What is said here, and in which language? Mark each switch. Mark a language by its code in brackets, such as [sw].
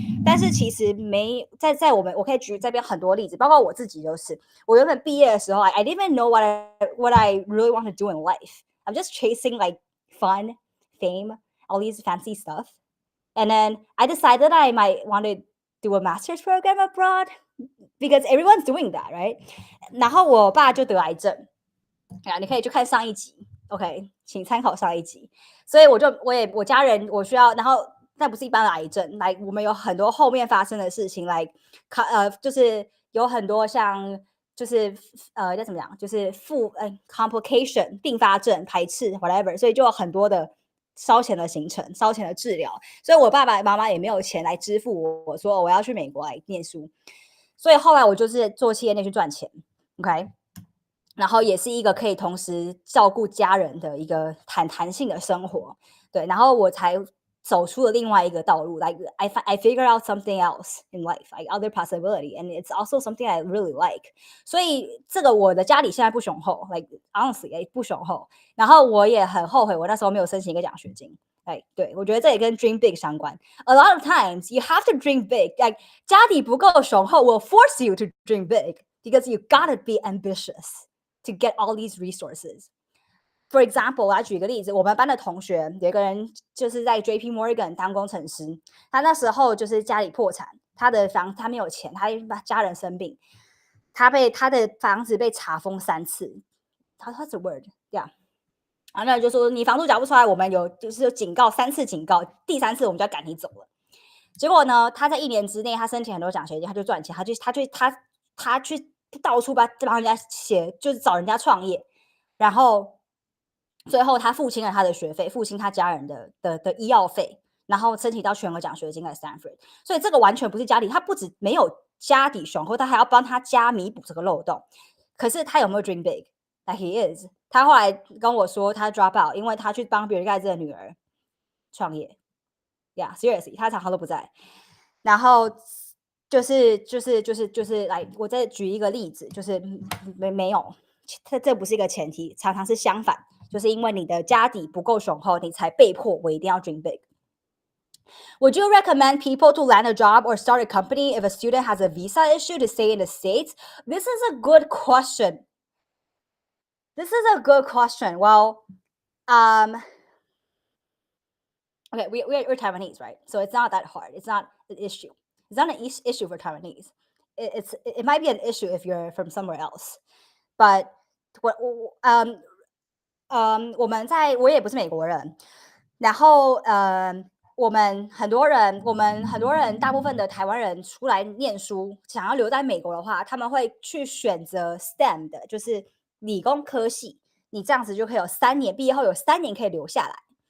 [zh] 但是其实没在我可以举这边很多例子，包括我自己就是，我原本毕业的时候 [en] I didn't even know what I really want to do in life. I'm just chasing like fun, fame, all these fancy stuff. And then I decided I might want to do a master's program abroad because everyone's doing that, right? [zh] 然后我爸就得癌症，你可以去看上一集 ，OK， 请参考上一集。所以我家人我需要，然后那不是一般的癌症，来我们有很多后面发生的事情，来就是有很多像就是叫怎么讲，就是complication 并发症、排斥 whatever， 所以就有很多的烧钱的行程、烧钱的治疗，所以我爸爸妈妈也没有钱来支付我说我要去美国来念书，所以后来我就是做企业内去赚钱 ，OK，然后也是一个可以同时照顾家人的一个弹性的生活，对，然后我才走出了另外一个道路 ， [en] like I figure out something else in life, like other possibility, and it's also something I really like. [zh] 所以这个我的家里现在不雄厚 ， [en] like honestly [zh] 不雄厚。然后我也很后悔，我那时候没有申请一个奖学金。对，我觉得这也跟 dream big 相关。 [en] A lot of times you have to dream big, like [zh] 家底不够雄厚 [en] will force you to dream big because you gotta be ambitious to get all these resources.For example， [zh] 我来举一个例子，我们班的同学有一个人就是在 JP Morgan 当工程师，他那时候就是家里破产，他没有钱，他家人生病，他的房子被查封3次。 [en] What's the word? [zh] Yeah， 然后就说你房租缴不出来，我们就是警告3次警告，第3次我们就要赶你走了。结果呢，他在1年之内，他申请很多奖学金，他就赚钱，他去到处帮人家写，就是找人家创业，然后。最后他付清了他的学费，付清他家人的医药费，然后申请到全额奖学金在 Stanford。所以这个完全不是家底，他不止没有家底雄厚，他还要帮他家弥补这个漏洞。可是他有没有 dream big? [en] Like he is。 [zh] 他后来跟我说他 drop out， 因为他去帮比尔盖茨的女儿创业。 [en] Yeah, seriously， [zh] 他常常都不在。然后就是来，我再举一个例子，就是没有，这不是一个前提，常常是相反。就是因为你的家底不够雄厚，你才被迫我一定要 dream big. [en] Would you recommend people to land a job or start a company if a student has a visa issue to stay in the States? This is a good question. Well, okay, we're Taiwanese, right? So it's not that hard. It's not an issue. It's not an issue for Taiwanese. It might be an issue if you're from somewhere else. [zh] But我也不是美国人，然后我们很多人大部分的台湾人出来念书，想要留在美国的话，他们会去选择 STEM 的，就是理工科系，你这样子就可以有3年，毕业后有3年可以留下来。